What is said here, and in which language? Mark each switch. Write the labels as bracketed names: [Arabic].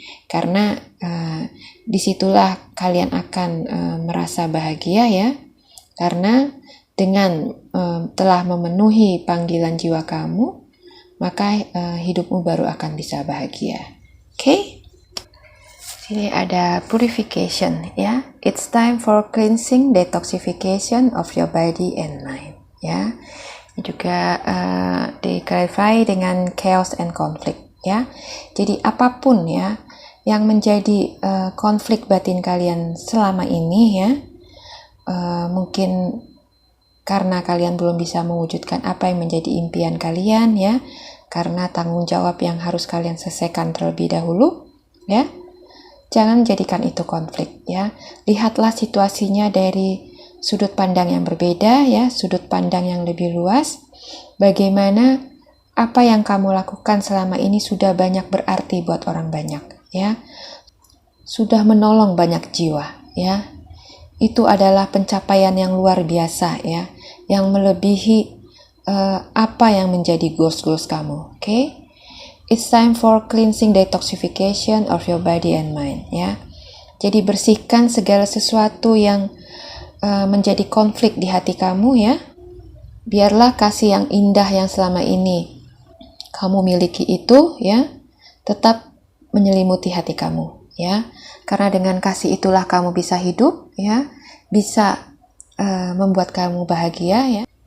[Indonesian] Karena disitulah kalian akan merasa bahagia, ya. Karena dengan telah memenuhi panggilan jiwa kamu, maka hidupmu baru akan bisa bahagia. Oke? Sini ada purification, ya. [English] It's time for cleansing, detoxification of your body and mind, ya. [Indonesian] Ini juga di-clarify dengan [English] chaos and conflict, [Indonesian] ya. Jadi apapun, ya, yang menjadi konflik batin kalian selama ini, ya, mungkin karena kalian belum bisa mewujudkan apa yang menjadi impian kalian, ya, karena tanggung jawab yang harus kalian selesaikan terlebih dahulu, ya. Jangan jadikan itu konflik, ya. Lihatlah situasinya dari sudut pandang yang berbeda, ya, sudut pandang yang lebih luas. Bagaimana apa yang kamu lakukan selama ini sudah banyak berarti buat orang banyak, ya. Sudah menolong banyak jiwa, ya. Itu adalah pencapaian yang luar biasa, ya, yang melebihi apa yang menjadi goals kamu, oke? [English] It's time for cleansing, detoxification of your body and mind, ya. [Indonesian] Jadi bersihkan segala sesuatu yang menjadi konflik di hati kamu, ya. Biarlah kasih yang indah yang selama ini kamu miliki itu, ya, tetap menyelimuti hati kamu, ya. Karena dengan kasih itulah kamu bisa hidup, ya, bisa membuat kamu bahagia, ya.